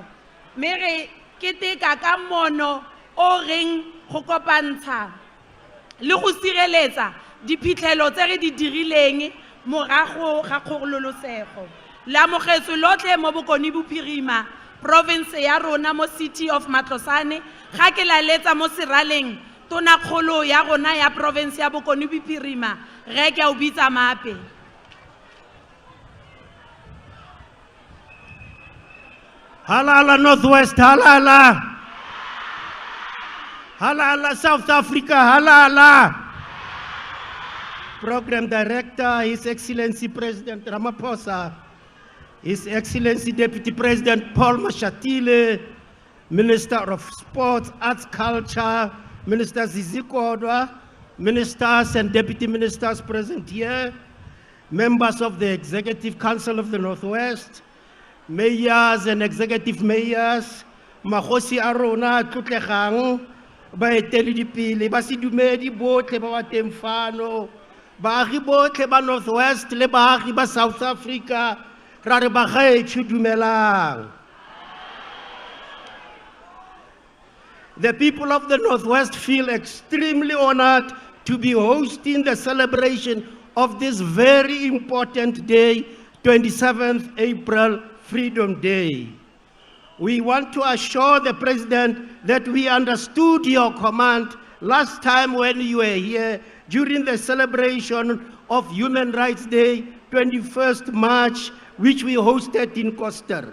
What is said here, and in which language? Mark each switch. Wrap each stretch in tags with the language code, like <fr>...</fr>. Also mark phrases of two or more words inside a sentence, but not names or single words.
<tn>Me re keteka ka mono o reng go kopantsha le go sireletsa diphitlhelo tse re di dirileng morago ga kgololosego. La mogetso lotlhe mo Bokone Bophirima province ya rona mo city of Matlosane ga ke la letsa mo seraleng tona kgolo ya rona ya province ya Bokone Bophirima re ke o bitsa mape. Halala Northwest, halala. Halala South Africa, halala.</tn> <en>Program Director, His Excellency President Ramaphosa, His Excellency Deputy President Paul Mashatile, Minister of Sports, Arts, Culture, Minister Zizi Kodwa, Ministers and Deputy Ministers present here, members of the Executive Council of the Northwest, mayors and executive mayors,</en> <tn>Mahosi Arona, Tlotlegang, baeteledipele, basidumedi botlhe ba bateng fano, baagi botlhe ba Northwest le baagi ba South Africa, ra re bagaetsho dumelang.</tn> <en>The people of the Northwest feel extremely honored to be hosting the celebration of this very important day, 27th April, Freedom Day. We want to assure the President that we understood your command last time when you were here during the celebration of Human Rights Day, 21st March, which we hosted in Koster.</en>